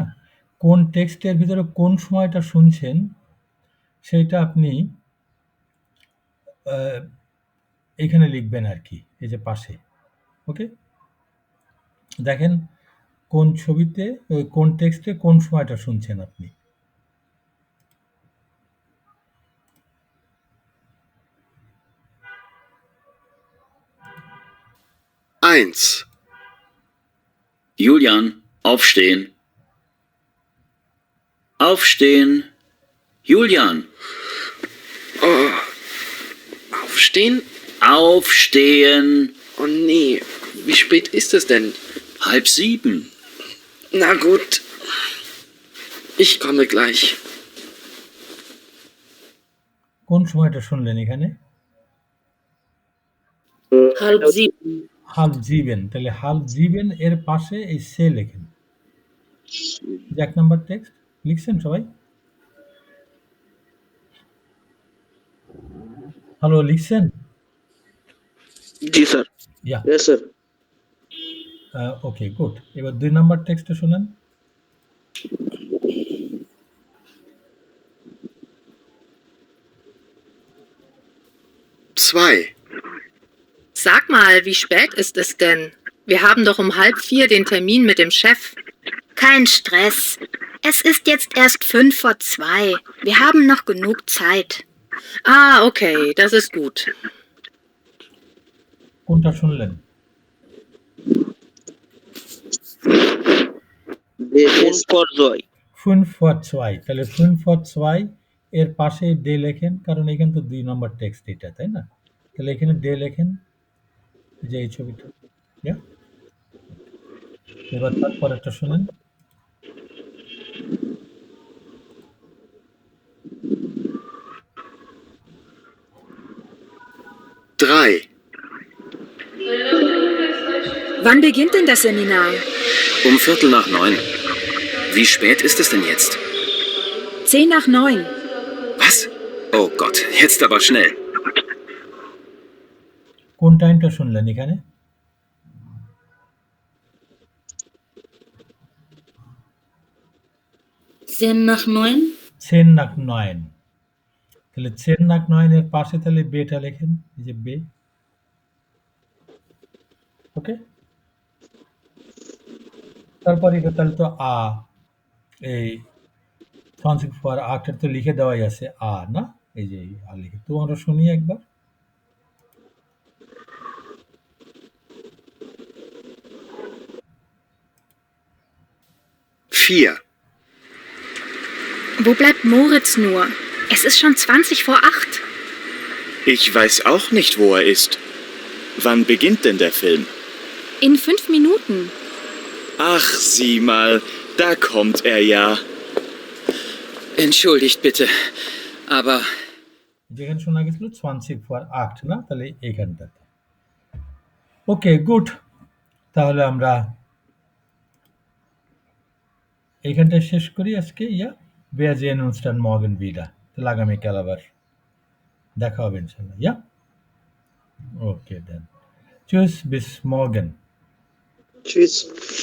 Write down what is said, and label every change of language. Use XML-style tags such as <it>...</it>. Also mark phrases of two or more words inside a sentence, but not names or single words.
<bn>কোন টেক্সটের ভিতরে কোন সময়টা শুনছেন সেইটা আপনি এখানে লিখবেন আর কি, এই যে পাশে। ওকে, দেখেন কোন ছবিতে কোন টেক্সটে কোন সময়টা শুনছেন আপনি।</bn> <de>Eins. Julian, aufstehen. Aufstehen. Julian. Oh. Aufstehen? Aufstehen. Oh nee, wie spät ist es denn? 6:30. Na gut. Ich komme gleich.</de> <bn>কোন সময়টা শুনলেন এখানে?</bn> <de>halb sieben, halb sieben,</de> <bn>তাহলে</bn> <de>halb sieben</de> <bn>এর পাশে এই সে লেখেন। যে 1 নাম্বার টেক্সট লিখছেন সবাই? হ্যালো, লিখছেন? জি স্যার। ইয়া,</bn> <en>Yes, sir. okay, good.</en> <bn>এবার 2 নাম্বার টেক্সটটা শুনেন।</bn> <de>Zwei. Sag mal, wie spät ist es denn? Wir haben doch um 3:30 den Termin mit dem Chef. Kein Stress. Es ist jetzt erst 5 vor 2. Wir haben noch genug Zeit. Ah, okay, das ist gut.</de> <bn>কোনটা শুনলেন? কোন পর্যায়?</bn> <de>5 vor 2,</de> <bn>তাহলে</bn> <de>5 vor 2</de> <bn>এর পাশে ডে লেখেন, কারণ এখানে তো 2 নাম্বার টেক্সট এটা, তাই না? তাহলে এখানে ডে লেখেন, যে এই ছবিটা। ইয়া, এবার তারপর একটা শুনেন।</bn> <de>Drei. Wann beginnt denn das Seminar? Um 8:45. Wie spät ist es denn jetzt? 8:10. Was? Oh Gott, jetzt aber schnell.</de> <bn>কোন টাইমটা শুনলেন এখানে?</bn> <de>zehn nach neun, 10 nach 9,</de> <bn>তাহলে</bn> <de>10 nach 9</de> <bn>এর পাশে তাহলে বেটা লেখেন, এই যে বে। ওকে, তারপর এটা তাহলে তো এই</bn> <de>20 vor 8</de> <bn>তো লিখে দেওয়াই আছে না, এই যে লিখে তো আমরা শুনি একবার।</bn> <de>Vier. Wo bleibt Moritz nur? Es ist schon 20 vor 8. Ich weiß auch nicht, wo er ist. Wann beginnt denn der Film? In 5 Minuten. Ach, sieh mal, da kommt er ja. Entschuldigt bitte, aber</de> <bn>যেখানে শোনা গেছিল</bn> <de>20 vor 8</de> <bn>না, তাহলে এইখানটাতে।</bn> <en>okay, good.</en> <bn>তাহলে আমরা এইখানটা শেষ করি আজকে। ইয়া,</bn> <de>wir sehen uns dann morgen wieder।</de> <bn>তাহলে আগামীকাল আবার দেখা হবে ইনশাআল্লাহ। ইয়া,</bn> <en>okay then.</en> <de>Tschüss, bis morgen। Tschüss.</de>